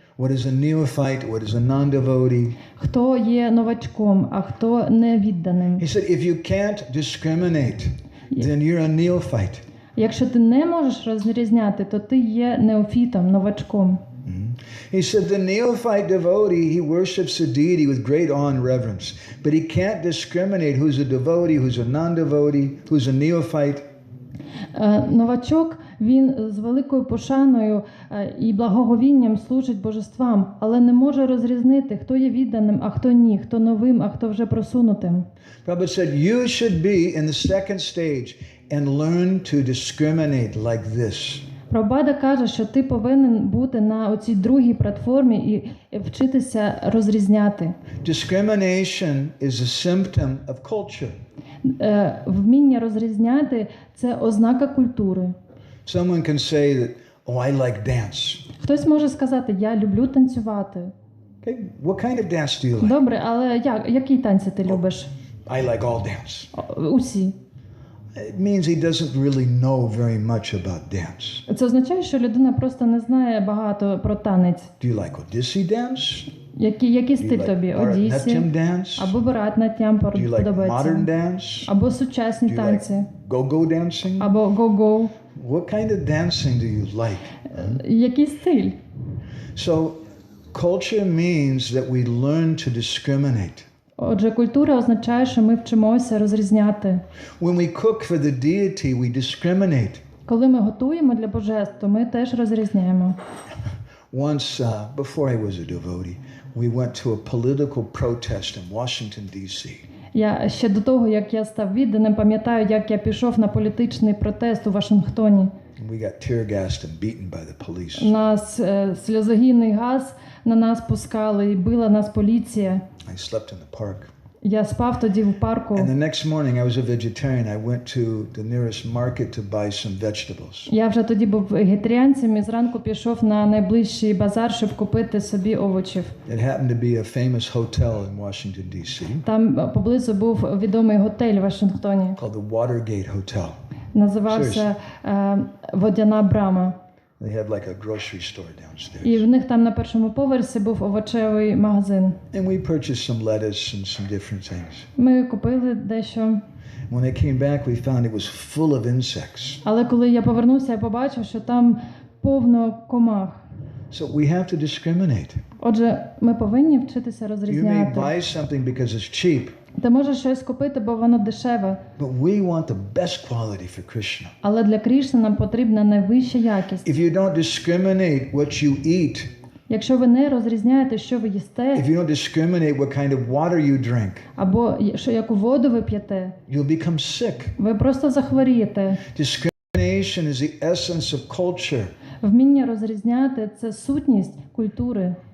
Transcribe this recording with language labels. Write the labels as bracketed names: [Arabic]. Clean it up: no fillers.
[English] What is a neophyte, what is a non-devotee. [Ukrainian] Хто є новачком, а хто не відданим. [English] He said, if you can't discriminate, then you're a neophyte. [Ukrainian] Якщо ти не можеш розрізняти, то ти є неофітом, новачком. [English] He said the neophyte devotee, he worships the deity with great awe and reverence, but he can't discriminate who's a devotee, who's a non-devotee, who's a neophyte. [Ukrainian] Новачок, він з великою пошаною і благоговінням служить божествам, але не може розрізнити, хто є відданим, а хто ні, хто новим, а хто вже просунутим. [English] Prabhupada said, you should be in the second stage and learn to discriminate like this. [Ukrainian] Прабхупада каже, що ти повинен бути на оцій другій платформі і вчитися розрізняти. [English] Discrimination is a symptom of culture. [Ukrainian] Вміння розрізняти – це ознака культури. [English] Someone can say that, oh, I like dance. [Ukrainian] Хтось може сказати, я люблю танцювати. [English] Okay, what kind of dance do you like? [Ukrainian] Добре, але які танці ти любиш? [English] I like all dance. [Ukrainian] Усі. [English] It means he doesn't really know very much about dance. [Ukrainian] Це означає, що людина просто не знає багато про танець. [English] Do you like Odissi dance? [Ukrainian] Який стиль тобі? Одісі? [English] Bharatanatyam dance? [Ukrainian] Або Bharatanatyam [English] Do you like modern [Ukrainian] подобається? [English] dance? [Ukrainian] Або сучасні [English] Do you [Ukrainian] танці? [English] like go-go dancing? [Ukrainian] Або го-го? [English] What kind of dancing do you like? [Ukrainian] Який стиль? [English] So culture means that we learn to discriminate. [Ukrainian] Отже, культура означає, що ми вчимося розрізняти. [English] When we cook for the deity, we discriminate. [Ukrainian] Коли ми готуємо для божеств, то ми теж розрізняємо. [English] Once, before I was a devotee, we went to a political protest in Washington, D.C. [Ukrainian] Я ще до того, як я став відданим, пам'ятаю, як я пішов на політичний протест у Вашингтоні. [English] We got tear gassed and beaten by the police. [Ukrainian] Нас сльозогінний газ на нас пускали і била нас поліція. [English] I slept in the park. [Ukrainian] Я спав тоді в парку. [English] And the next morning I was a vegetarian. I went to the nearest market to buy some vegetables. [Ukrainian] Я вже тоді був вегетаріанцем і зранку пішов на найближчий базар, щоб купити собі овочів. [English] It happened to be a famous hotel in Washington, D.C. [Ukrainian] Там поблизу був відомий готель в Вашингтоні. [English] called the Watergate Hotel. [Ukrainian] Називався Водяна брама. [English] They had like a grocery store downstairs. [Ukrainian] І в них там на першому поверсі був овочевий магазин. [English] And we purchased some lettuce and some different things. [Ukrainian] Ми купили дещо. [English] When I came back, we found it was full of insects. [Ukrainian] Але коли я повернувся, я побачив, що там повно комах. [English] So we have to discriminate. [Ukrainian] Отже, ми повинні вчитися [English] You may [Ukrainian] розрізняти. [English] buy something because it's cheap, [Ukrainian] Ти можеш щось купити, бо воно дешеве. [English] but we want the best quality for Krishna. [Ukrainian] Але для Кришни нам потрібна найвища якість. [English] If you don't discriminate what you eat, [Ukrainian] Якщо ви не розрізняєте, що ви їсте, [English] if you don't discriminate what kind of water you drink, [Ukrainian] або яку воду ви п'єте, [English] you'll become sick. [Ukrainian] ви просто захворієте. [English] Discrimination is the essence of culture. [Ukrainian] Вміння розрізняти – це сутність культури.